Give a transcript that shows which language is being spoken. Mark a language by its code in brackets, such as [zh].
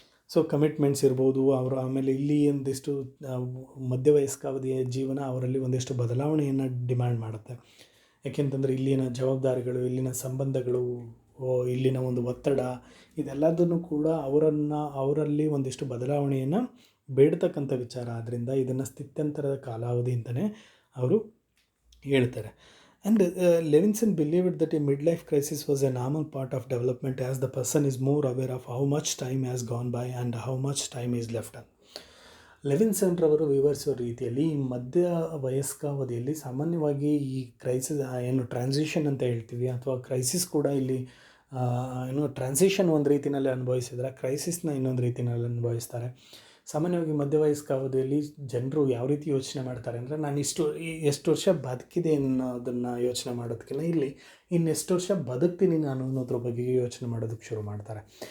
[kn] So commitments ಇರ್ಬೋದು ಅವರು. ಆಮೇಲೆ ಇಲ್ಲಿ ಒಂದಿಷ್ಟು ಮಧ್ಯವಯಸ್ಕಾವಧಿಯ ಜೀವನ ಅವರಲ್ಲಿ ಒಂದಿಷ್ಟು ಬದಲಾವಣೆಯನ್ನು ಡಿಮ್ಯಾಂಡ್ ಮಾಡುತ್ತೆ. ಯಾಕೆಂತಂದರೆ ಇಲ್ಲಿನ ಜವಾಬ್ದಾರಿಗಳು, ಇಲ್ಲಿನ ಸಂಬಂಧಗಳು, ಇಲ್ಲಿನ ಒಂದು ಒತ್ತಡ, ಇದೆಲ್ಲದನ್ನು ಕೂಡ ಅವರಲ್ಲಿ ಒಂದಿಷ್ಟು ಬದಲಾವಣೆಯನ್ನು ಬೇಡ್ತಕ್ಕಂಥ ವಿಚಾರ. ಆದ್ದರಿಂದ ಇದನ್ನು ಸ್ಥಿತ್ಯಂತರದ ಕಾಲಾವಧಿ ಅಂತಲೇ ಅವರು ಹೇಳ್ತಾರೆ. [en] And Levinson believed that a midlife crisis was a normal part of development as the person is more aware of how much time has gone by and how much time is left on. [kn] ಲೆವಿನ್ಸನ್ ರವರು ವಿವರಿಸುವ ರೀತಿಯಲ್ಲಿ ಈ ಮಧ್ಯ ವಯಸ್ಕಾವಧಿಯಲ್ಲಿ ಸಾಮಾನ್ಯವಾಗಿ ಈ crisis transition ಅಂತ ಹೇಳ್ತೀವಿ, ಅಥವಾ ಕ್ರೈಸಿಸ್ ಕೂಡ ಇಲ್ಲಿ ಟ್ರಾನ್ಸಿಷನ್ ಒಂದು ರೀತಿಯಲ್ಲಿ ಅನುಭವಿಸಿದ್ರೆ ಕ್ರೈಸಿಸ್ನ ಇನ್ನೊಂದು ರೀತಿಯಲ್ಲಿ ಅನುಭವಿಸ್ತಾರೆ. ಸಾಮಾನ್ಯವಾಗಿ ಮಧ್ಯವಯಸ್ಕಾವಧಿಯಲ್ಲಿ ಜನರು ಯಾವ ರೀತಿ ಯೋಚನೆ ಮಾಡ್ತಾರೆ ಅಂದರೆ, ನಾನು ಎಷ್ಟು ವರ್ಷ ಬದುಕಿದೆ ಅನ್ನೋದನ್ನು ಯೋಚನೆ ಮಾಡೋದಕ್ಕಿಂತ ಇಲ್ಲಿ ಇನ್ನೆಷ್ಟು ವರ್ಷ ಬದುಕ್ತೀನಿ ನಾನು ಅನ್ನೋದ್ರ ಬಗ್ಗೆ ಯೋಚನೆ ಮಾಡೋದಕ್ಕೆ ಶುರು ಮಾಡ್ತಾರೆ.